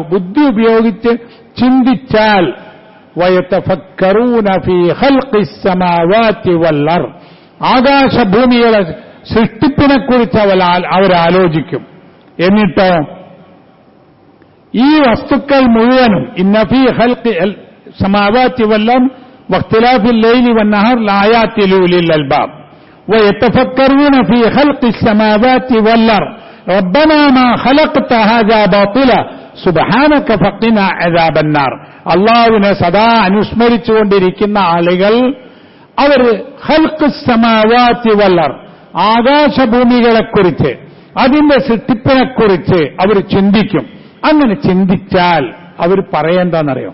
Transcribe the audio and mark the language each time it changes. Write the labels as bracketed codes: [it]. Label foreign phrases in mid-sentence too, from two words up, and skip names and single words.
[ml] ബുദ്ധി ഉപയോഗിച്ച് ചിന്തിച്ചാൽ [ar] ويتفكرون في خلق السماوات والأرض, [ml] ആകാശഭൂമിയുടെ സൃഷ്ടിപ്പിനെക്കുറിച്ച് അവരാലോചിക്കും. എന്നിട്ടോ ഈ വസ്തുക്കൾ മുഴുവനും [ar] إن في خلق السماوات والأرض واختلاف الليل والنهار لآيات لأولي الألباب ويتفكرون في خلق السماوات والأرض ربنا ما خلقت هذا باطلا سبحانك فقنا عذاب النار. [ml] അള്ളാഹുവിനെ സദാ അനുസ്മരിച്ചുകൊണ്ടിരിക്കുന്ന ആളുകൾ അവർ [ar] خلق السماوات والأرض, [ml] ആകാശഭൂമികളെക്കുറിച്ച്, അതിന്റെ സൃഷ്ടിപ്പിനെക്കുറിച്ച് അവർ ചിന്തിക്കും. അങ്ങനെ ചിന്തിച്ചാൽ അവർ പറയെന്താണെന്നറിയോ?